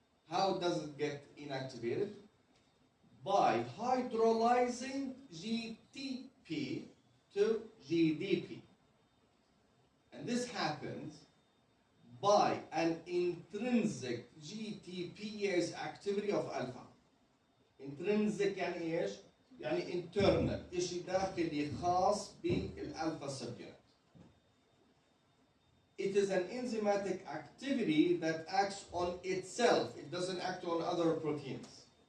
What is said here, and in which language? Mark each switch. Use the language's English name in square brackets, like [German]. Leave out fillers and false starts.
[English] How does it get inactivated? By hydrolyzing GTP to GDP. And this happens by an intrinsic GTPase activity of alpha. [Arabic] Intrinsic يعني ايش؟ يعني [English] internal، [Arabic] إشي داخلي خاص بالألفا subunit. [English] It is an enzymatic activity that acts on itself. It doesn't act on other proteins.